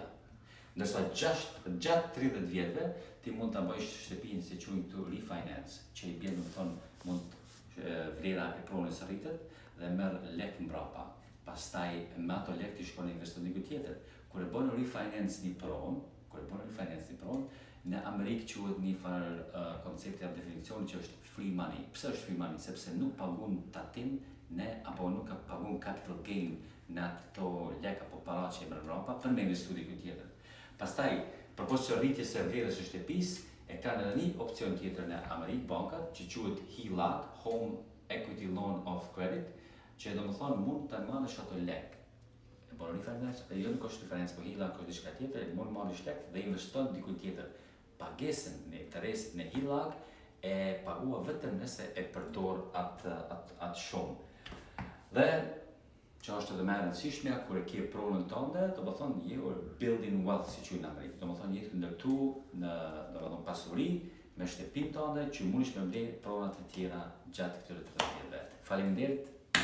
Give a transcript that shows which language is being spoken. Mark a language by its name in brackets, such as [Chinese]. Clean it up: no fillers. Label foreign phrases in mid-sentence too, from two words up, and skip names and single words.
[Albanian] Ndërsa gjatë 30 vjetëve ti mund ta bësh shtëpinë si quajnë këtu refinance, që i bën domethënë mund vlera e pronës rritet dhe merr lek mbrapa. Pastaj me ato lek ti shkon në investon diku tjetër. Kur e bën refinance një pronë, në Amerikë quhet një farë koncepti apo definicioni që është [English] free money. [Albanian] Pse është [English] free money? [Albanian] Sepse nuk pagun tatim apo nuk pagun [English] capital gain [Albanian] në ato lek apo para që e merr mbrapa për me investu diku tjetër. Pastaj, përpos që rritjes së vlerës së shtëpisë, e kanë edhe një opcion tjetër në Amerikë bankat që quhet HELOC, [English] Home Equity Loan of Credit, [Albanian] që domethënë mund ta marrësh ato lek. E bën refinance, jo nuk është refinance, po HELOC është diçka tjetër, mund marrësh lek dhe investon diku tjetër. Pagesën në interesit në HELOC e pagua vetëm nëse e përdor atë shumë. Dhe që është edhe më e rëndësishmja kur e ke pronën tënde, domethënë je [English] building wealth [Albanian] si quhen në Amerikë. Domethënë je ndërtu në domethënë pasuri me shtëpinë tënde që mundesh me mbledh pronat e tjera gjatë këtyre 30 vjetëve. Faleminderit.